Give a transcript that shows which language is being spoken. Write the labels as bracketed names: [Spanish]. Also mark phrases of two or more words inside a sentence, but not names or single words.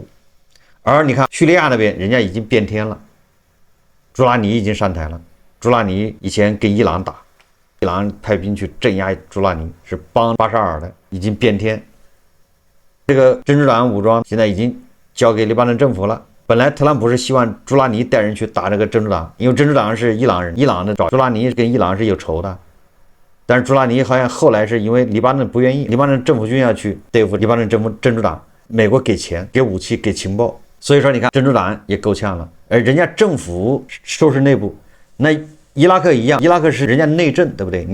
[Chinese] 而你看敘利亞那邊，人家已經變天了，朱拉尼已經上台了。朱拉尼以前跟伊朗打，伊朗派兵去鎮壓朱拉尼，是幫巴沙爾的，已經變天。這個真主黨武裝現在已經交給黎巴嫩政府了。本來特朗普是希望朱拉尼帶人去打這個真主黨，因為真主党是伊朗人，伊朗的找朱拉尼跟伊朗是有仇的。但是朱拉尼好像後來是因為黎巴嫩不愿意，黎巴嫩政府軍要去對付黎巴嫩真主黨，美國給錢、給武器、給情報，所以說你看真主黨也夠嗆了。而人家政府收拾內部，那伊拉克一樣，伊拉克是人家內政，對不對？